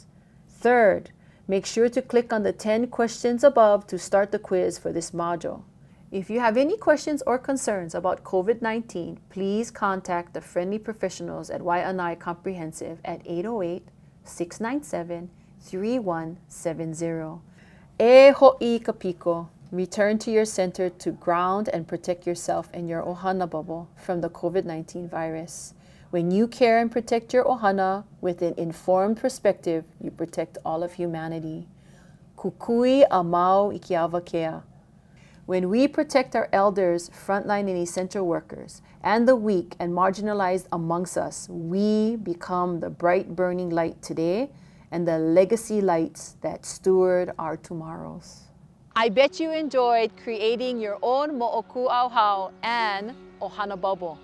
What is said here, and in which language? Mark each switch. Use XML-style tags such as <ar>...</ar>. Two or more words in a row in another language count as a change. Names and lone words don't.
<en>Third, make sure to click on the 10 questions above to start the quiz for this module. If you have any questions or concerns about COVID-19, please contact the friendly professionals at Waiʻanae Comprehensive at 808-697-3170.</en> <haw>E ho'i ka piko.</haw> <en>Return to your center to ground and protect yourself and your ʻOhana bubble from the COVID-19 virus. When you care and protect your ʻOhana with an informed perspective, you protect all of humanity.</en> <haw>Kukui a mau i ke awakea.</haw> <en>When we protect our elders, frontline and essential workers, and the weak and marginalized amongst us, we become the bright burning light today and the legacy lights that steward our tomorrows. I bet you enjoyed creating your own MoʻOkūʻAuhau and ʻOhana bubble.</en>